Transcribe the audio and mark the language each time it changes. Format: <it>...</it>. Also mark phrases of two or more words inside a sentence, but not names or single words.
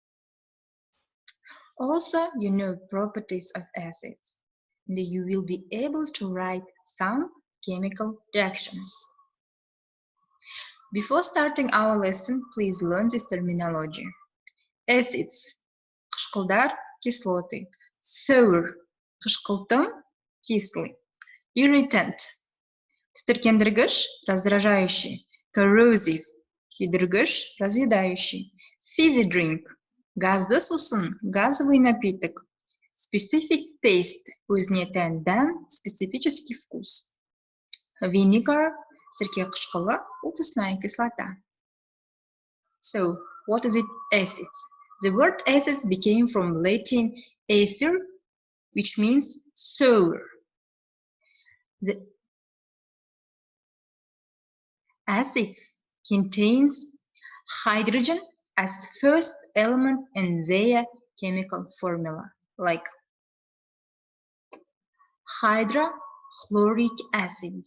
<en>Also, you know properties of acids, and you will be able to write some chemical reactions. Before starting our lesson, please learn this terminology. Acids,</en> <kk>қышқылдар, кислоты. Sour, қышқылтым, кислый. Irritant, тітіркендіргіш, раздражающий. Corrosive, күйдіргіш, разъедающий.</kk> <en>Fizzy drink,</en> <kk>газды сусын,</kk> <ru>газовый напиток.</ru> <kk>Specific taste, өзіне тән дәм,</kk> <ru>специфический вкус.</ru> <kk>Vinegar, сірке қышқылы,</kk> <ru>уксусная кислота.</ru> <en>So, what is it? Acids. The word acids became from Latin acer, which means sour. The acids contains hydrogen as first element in their chemical formula, like hydrochloric acid.</en>